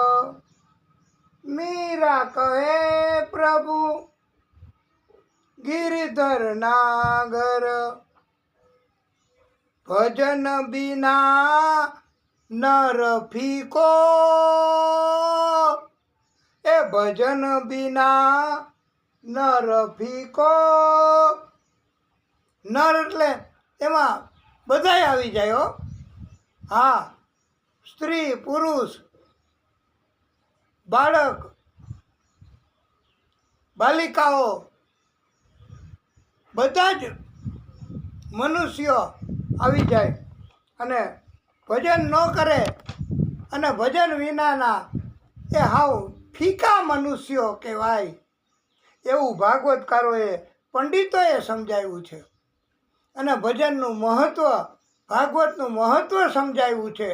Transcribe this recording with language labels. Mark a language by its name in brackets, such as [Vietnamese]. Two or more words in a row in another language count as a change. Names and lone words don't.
[Hindi] मीरा कहे प्रभु गिरधर नागर, भजन बिना नर फीको, ए भजन बिना नर फीको। [Gujarati] નર એટલે એમાં બધાય આવી જાય હો, હા, સ્ત્રી પુરુષ બાળક બાલિકાઓ બધા જ મનુષ્યો આવી જાય અને ભજન ન કરે અને ભજન વિનાના એ હાવ ફીકા મનુષ્યો કહેવાય એવું ભાગવતકારોએ પંડિતોએ સમજાવ્યું છે અને ભજનનું મહત્ત્વ ભાગવતનું મહત્ત્વ સમજાવ્યું છે.